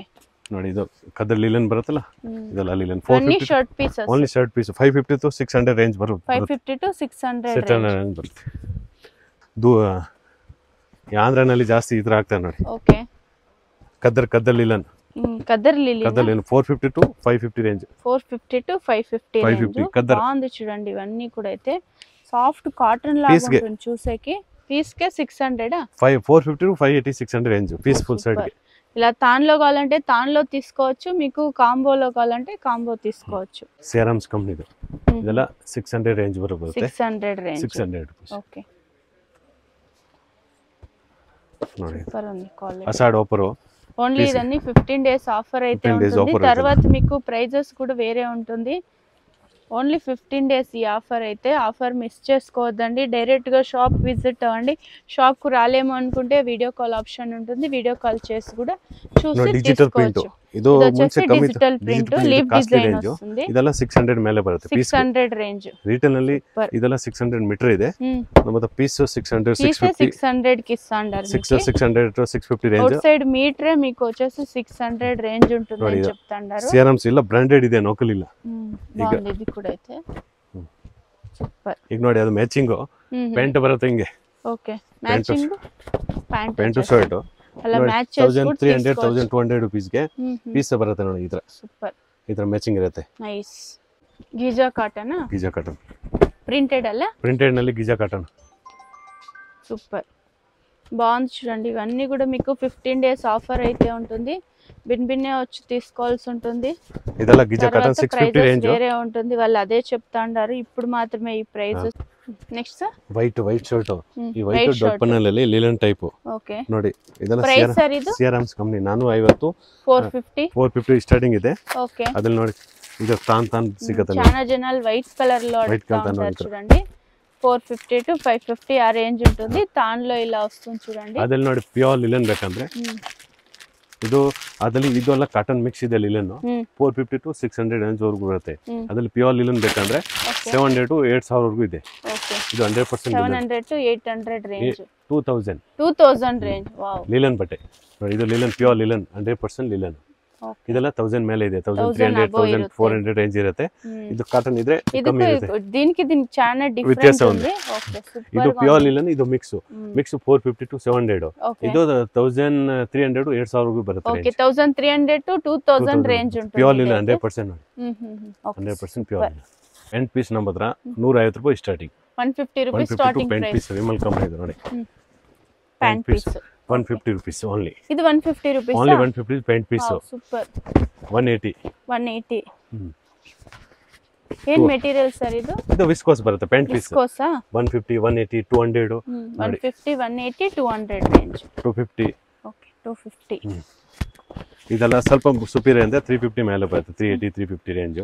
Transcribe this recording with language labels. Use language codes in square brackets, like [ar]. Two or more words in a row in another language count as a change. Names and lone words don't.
[kn] ನೋಡಿ, ಇದು ಕದ್ದಲ್ ಲಿಲನ್ ಬರುತ್ತಲ್ಲ, ಇದೆಲ್ಲ ಲಿಲನ್. [en] only shirt pieces. only shirt piece [kn] 550 to 600 ರೇಂಜ್ ಬರುತ್ತೆ. 550 to 600 ರೇಂಜ್ ಬರುತ್ತೆ. ಆಂಧ್ರನಲ್ಲಿ ಜಾಸ್ತಿ ಈ ತರ ಆಗ್ತಾರೆ ನೋಡಿ. ಓಕೆ, ಕದ್ದಲ್ ಲಿಲನ್. ಕದ್ದರ್ ಲಿಲನ್ 450 to 550 ರೇಂಜ್. [te] 450 to 550 రేంజ్. బాగుంది చూడండి. ఇవన్నీ కూడా అయితే [en] soft cotton [te] లాగా ఉంటుంది చూసేకి. పీస్ కే 600 450 to 580 600 రేంజ్ [en] piece full set [te] కి. ఇలా తాన్లో కావాలంటే తాన్లో తీసుకోవచ్చు, మీకు కాంబోలో కావాలంటే కాంబో తీసుకోవచ్చు. [kn] సిఆర్ఎమ్స్ కంపెనీ ಇದೆಲ್ಲ 600 ರೇಂಜ್ ವರೆಗೂ ಬರುತ್ತೆ. 600 ರೇಂಜ್. 600 ರೂಪಾಯಿ. ಓಕೆ, ನೋಡಿ, [te] ಸೂಪರ್ ఉంది ಕ್ವಾಲಿಟಿ. [kn] ಅಸಾಡ್ ಆಫರ್. [te] ఓన్లీ ఇదన్నీ 15 [en] days offer [te] అయితే ఉంటుంది. తర్వాత మీకు ప్రైజెస్ కూడా వేరే ఉంటుంది. ఓన్లీ 15 డేస్ ఈ ఆఫర్ అయితే. [en] offer miss [te] చేసుకోవద్దండి. డైరెక్ట్గా [en] shop visit [te] అవ్వండి. షాప్కు రాలేము అనుకుంటే [en] video call option [te] ఉంటుంది. [en] video call [te] చేసి కూడా చూసి తీసుకోవచ్చు. [kn] ಇದು ಮುಂಚೆ ಕಮ್ಮಿ [en] digital print leaf design [kn] ವస్తుంది. ಇದೆಲ್ಲ 600 ಮೇಲೆ ಬರುತ್ತೆ. 600 ರೇಂಜ್. ರಿಟೇಲ್ ನಲ್ಲಿ ಇದೆಲ್ಲ 600 ಮೀಟರ್ ಇದೆ. ನಮ್ಮದು ಪೀಸ್ 600 [te] 650 కి ఇస్తాండారు. [kn] 600 to 650 ರೇಂಜ್. [en] out side [te] మీటరే మీకు వచ్చేసి 600 రేంజ్ ఉంటుందని చెప్తాండారు. [kn] సిఆర్ఎమ్స్ ಇಲ್ಲ, ಬ್ರಾಂಡೆಡ್ ಇದೆ, ಲೋಕಲ್ ಇಲ್ಲ. [te] ಈಗ ఇది కూడా అయితే ಸೂಪರ್. [kn] ಈಗ ನೋಡಿ, ಅದು [en] matching pant [kn] ಬರುತ್ತೆ ಹಿಂಗೆ. [en] OK, matching pant shirt [te] ಅಲ್ಲ ಮ್ಯಾಚ್ చేసుకుంటే [kn] 1300 1200 ರೂಪೀಸ್ ಗೆ ಪೀಸ್ ಬರುತ್ತೆ ನೋಡಿ. ಈ ತರ ಸೂಪರ್. ಈ ತರ ಮ್ಯಾಚಿಂಗ್ ಇರುತ್ತೆ. ನೈಸ್. ಗೀಜಾ ಕಾಟನ್. ಗೀಜಾ ಕಾಟನ್ ಪ್ರಿಂಟೆಡ್ ಅಲ್ಲ? ಪ್ರಿಂಟೆಡ್ ನಲ್ಲಿ ಗೀಜಾ ಕಾಟನ್. [te] సూపర్. బాగుంది చూడండి. ఇవన్నీ కూడా మీకు 15 డేస్ ఆఫర్ అయితే ఉంటుంది. బిన్నే వచ్చి తీసుకోవాల్సి ఉంటుంది. [kn] ಇದೆಲ್ಲ ಗೀಜಾ ಕಾಟನ್ 650 ರೇಂಜ್ [te] వేరే ఉంటుంది. వాళ్ళు అదే చెప్తా ఉంటారు. ఇప్పుడు మాత్రమే ఈ ప్రైస్. నెక్స్ట్ [en] white shirt. [kn] ಈ [en] white dot [kn] ಪನ್ನಲಲ್ಲಿ ಲಿಲನ್ ಟೈಪ್. ಓಕೆ, ನೋಡಿ, ಇದೆಲ್ಲ ಪ್ರೈಸ್ ಸರ್ ಇದು ಸಿಆರ್ಎಮ್ಸ್ ಕಂಪನಿ 450 450 ಸ್ಟಾರ್ಟಿಂಗ್ ಇದೆ. ಓಕೆ, ಅದ್ರಲ್ಲಿ ನೋಡಿ, ಇದು ತಾನ್ ಸಿಗುತ್ತೆ. [te] చాలా జనాలు [en] white color [te] లో అడుగుతారు చూడండి. 450 to 550 ఆ రేంజ్ ఉంటుంది. తాన్లో ఇలా వస్తుంది చూడండి. [kn] ಅದ್ರಲ್ಲಿ ನೋಡಿ, [en] pure linen [kn] ಬೇಕಂದ್ರೆ ಇದು ಅದ್ರಲ್ಲಿ ಇದೆಲ್ಲ [en] cotton mix [kn] ಇದೆ. ಲಿಲನ್ 450 to 600 ರೇಂಜ್ ವರೆಗೂ ಬರುತ್ತೆ. ಅದ್ರಲ್ಲಿ [en] pure linen [kn] ಬೇಕಂದ್ರೆ 700 to 8000 ವರೆಗೂ ಇದೆ. ಇದು 100% 700 to 800 ರೇಂಜ್. 2000 ರೇಂಜ್. ವಾವ್, ಲಿಲನ್ ಬಟ್ಟೆ ನೋಡಿ. ಇದು ಲಿಲನ್, [en] pure linen, [kn] 100% ಲಿಲನ್. ಇದೆಲ್ಲ 1000 ಮೇಲೆ ಇದೆ, 1300 1400 ರೇಂಜ್ ಇರುತ್ತೆ. ಇದು ಕಾಟನ್ ಇದ್ರೆ ಕಮ್ಮಿ ಇರುತ್ತೆ, [te] దీనికి చాలా [kn] ವ್ಯತ್ಯಾಸ [te] డిఫరెంట్ ఉంది. ఉంది. ఓకే సూపర్. [kn] ಇದು [en] pure linen, [kn] ಇದು ಮಿಕ್ಸ್ 450 to 700. ಇದು 1300 2000 ವರೆಗೂ ಬರುತ್ತೆ. ಓಕೆ 1300 to 2000 ರೇಂಜ್ ಉಂಟು. [en] pure linen [kn] 100%. 100% [en] pure linen. end piece [kn] ನಮ್ಮ ಹತ್ರ 150 ರೂಪಾಯಿ ಸ್ಟಾರ್ಟಿಂಗ್, 150 ರೂಪಾಯಿ ಸ್ಟಾರ್ಟಿಂಗ್ ಪೆಂಟ್ ಪ್ರೈಸ್. ಪೀಸ್ ವಿಮಲ್ ಕಂಪನಿ ಇದೆ ನೋಡಿ. [en] pant piece 150 rupees only. [kn] ಇದು 150 ರೂಪಾಯಿ. [en] Only 150 paint piece. [kn] ಸೂಪರ್. 180. 180. ಏನ್ ಮೆಟೀರಿಯಲ್ ಸರ್ ಇದು? ಇದು ವಿಸ್ಕೋಸ್ ಬರುತ್ತೆ [en] paint piece. [kn] ವಿಸ್ಕೋಸಾ? 150, 180, 200. 150, 180, 200 ರೇಂಜ್. 250. ಓಕೆ 250. ಇದೆಲ್ಲ ಸ್ವಲ್ಪ ಸುಪೀರಿಯರ್ ಅಂದ್ರೆ 350 ಮೇಲೆ ಬರುತ್ತೆ, 380, 350 ರೇಂಜ್.